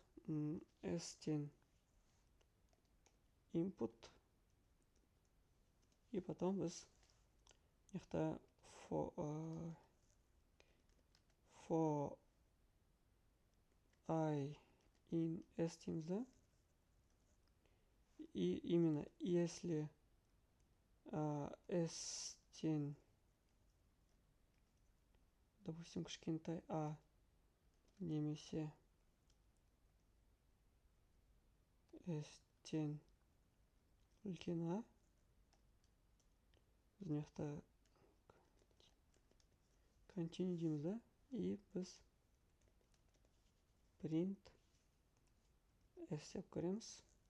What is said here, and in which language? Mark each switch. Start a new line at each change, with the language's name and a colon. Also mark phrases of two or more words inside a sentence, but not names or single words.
Kazakh: S-тен input.
Russian: И потом
Kazakh: біз мыяқта
English: for I in S
Kazakh: дейміз да.
Russian: И именно если
Kazakh: S-тен, допустим, кішкентай А немесе S-тен үлкен А, біз мыяқта continue дейміз да, и біз print S деп көреміз.